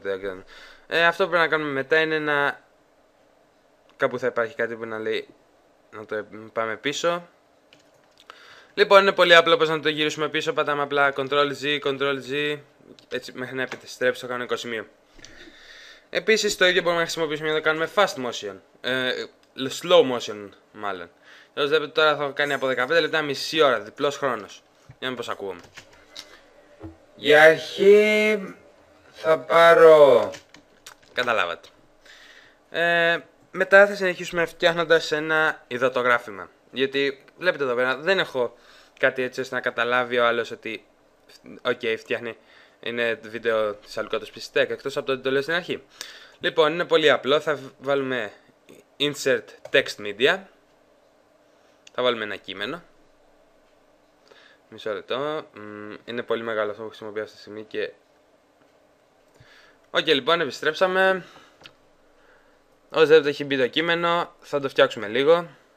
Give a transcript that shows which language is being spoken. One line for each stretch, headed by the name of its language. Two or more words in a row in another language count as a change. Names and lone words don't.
Greek: Αυτό που πρέπει να κάνουμε μετά είναι να... Κάπου θα υπάρχει κάτι που να λέει να το πάμε πίσω. Λοιπόν, είναι πολύ απλό πως να το γυρίσουμε πίσω. Πατάμε απλά Ctrl-Z, Ctrl-Z, έτσι μέχρι να επιστρέψει στο κανονικό σημείο. Επίσης το ίδιο μπορούμε να χρησιμοποιήσουμε για να το κάνουμε
English: fast motion, slow motion
Greek: μάλλον. Όπως βλέπετε τώρα θα κάνει από 15 λεπτά μισή ώρα, διπλός χρόνος. Για να μην πως ακούμε. Για αρχή θα πάρω... Καταλάβατε. Μετά θα συνεχίσουμε φτιάχνοντας ένα υδατογράφημα. Γιατί βλέπετε εδώ πέρα δεν έχω κάτι έτσι ώστε να καταλάβει ο άλλος ότι φτιάχνει, είναι βίντεο της Αλουκάτος Tech, εκτός από το ότι το λέω στην αρχή. Λοιπόν, είναι πολύ απλό, θα βάλουμε
English: insert text media,
Greek: θα βάλουμε ένα κείμενο. Μισό λεπτό, είναι πολύ μεγάλο αυτό που χρησιμοποιώ αυτή τη στιγμή και... λοιπόν, επιστρέψαμε. Όσο δεν έχει μπει το κείμενο, θα το φτιάξουμε λίγο.